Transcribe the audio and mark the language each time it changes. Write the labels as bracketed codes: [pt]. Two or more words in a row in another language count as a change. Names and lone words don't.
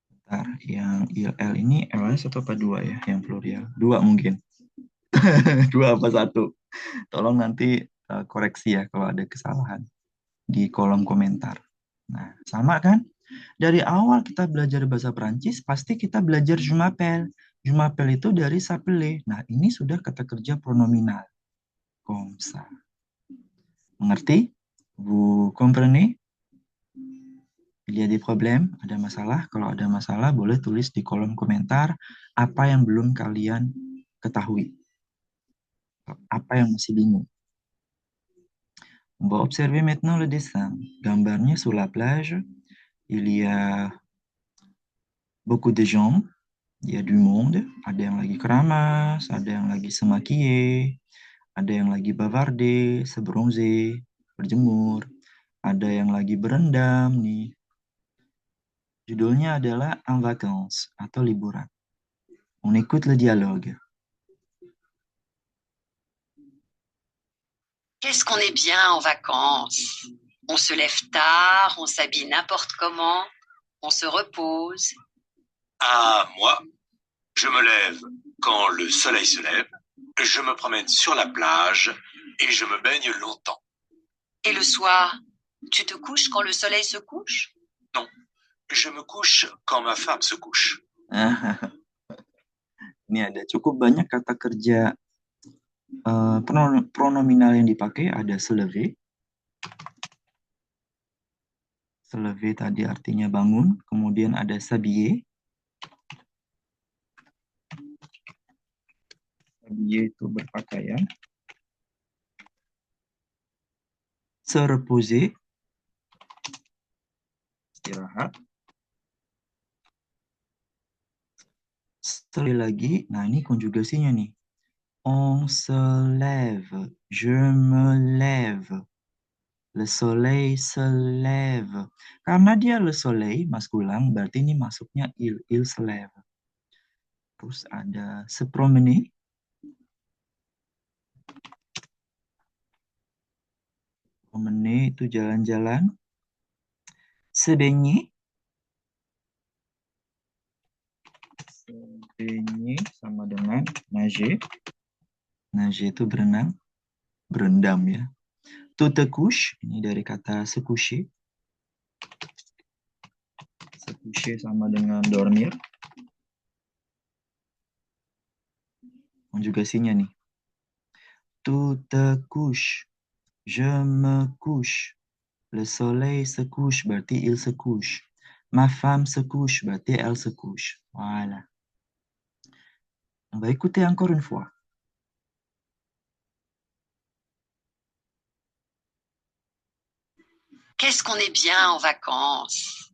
[id] Bentar, yang IL ini LS atau apa dua ya? Yang plurial. Dua mungkin. Dua apa satu? Tolong nanti koreksi ya kalau ada kesalahan di kolom komentar. Nah, sama kan? Dari awal kita belajar bahasa Perancis, pasti kita belajar [fr] je m'appelle. Je m'appelle [id] itu dari [fr] s'appeler. [id] Nah, ini sudah kata kerja pronominal. [fr] Comme ça. Mengerti? Vous comprenez? Il y a des problèmes? [id] Ada masalah? Kalau ada masalah, boleh tulis di kolom komentar apa yang belum kalian ketahui. Apa yang masih bingung. [fr] On va observer maintenant le dessin. Gambarnya sur la plage, il y a beaucoup de gens, il y a du monde, [id] ada yang lagi keramas, ada yang lagi semakie, ada yang lagi bavarder, sebronze, berjemur, ada yang lagi berendam nih. Judulnya adalah En Vacances atau liburan. [fr] On écoute le dialogue. Qu'est-ce qu'on est bien en vacances? On se lève tard, on s'habille n'importe comment, on se repose. Ah, moi, je me lève quand le soleil se lève, je me promène sur la plage et je me baigne longtemps. Et le soir, tu te couches quand le soleil se couche? Non, je me couche quand ma femme se couche. [id] Ini ada cukup banyak kata kerja pronominal yang dipakai. Ada [fr] se lever. Se lever [id] tadi artinya bangun. Kemudian ada s'habiller. S'habiller itu berpakaian. [fr] Se reposer. [id] Istirahat. Sekali lagi, nah ini konjugasinya nih. [fr] On se lève, je me lève, le soleil se lève. [id] Karena dia [fr] le soleil, [id] maskulan, berarti ini masuknya [fr] il se lève. [id] Terus ada [fr] se promener. [id] Promener itu jalan-jalan. [fr] Se baigner. Se baigner [id] sama dengan [fr] nager. [id] Nager itu berenang, berendam ya. [fr] Tu te couches, [id] ini dari kata [fr] se coucher. Se coucher [id] sama dengan [fr] dormir. [id] Konjugasinya nih. [fr] Tu te couches, je me couche. Le soleil se couche, berarti il se couche. Ma femme se couche, berarti elle se couche. Voilà. On va écouter encore une fois. Qu'est-ce qu'on est bien en vacances?